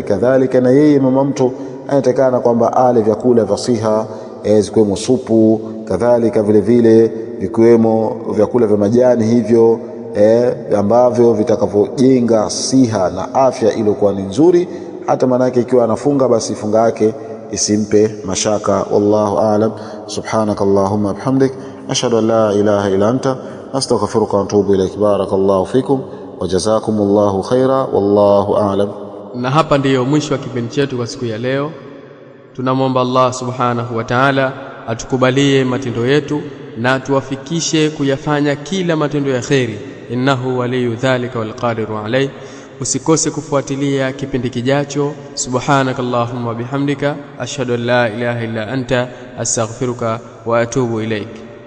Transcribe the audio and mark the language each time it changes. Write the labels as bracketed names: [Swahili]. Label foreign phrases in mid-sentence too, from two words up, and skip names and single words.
[Swahili] Kadhalika na yeye mama mtu anatakana kwamba ale vyakula vya siha, zikiwemo supu, kadhalika vile vile vikiwemo vyakula vya majani hivyo ambavyo vitakavyojenga siha na afya iliyokuwa ni nzuri. Hata manake ikiwa anafunga, basi funga yake isimpe mashaka. [Arabic] والله أعلم. سبحانك اللهم بحمدك أشهد أن لا إله إلا أنت أستغفرك وأتوب إليك. بارك الله فيكم وجزاكم الله خيرا والله أعلم. [Swahili] Na hapa ndiyo mwisho wa kipindi chetu kwa siku ya leo. Tunamwomba Allah [Arabic] سبحانه وتعالى [Swahili] atukubalie matendo yetu na tuwafikishe kuyafanya kila matendo ya kheri. [Arabic] إنه ولي ذلك والقادر عليه. [Swahili] Usikose kufuatilia kipindi kijacho. [Arabic] سبحانك اللهم بحمدك أشهد أن لا إله إلا أنت أستغفرك وأتوب إليك.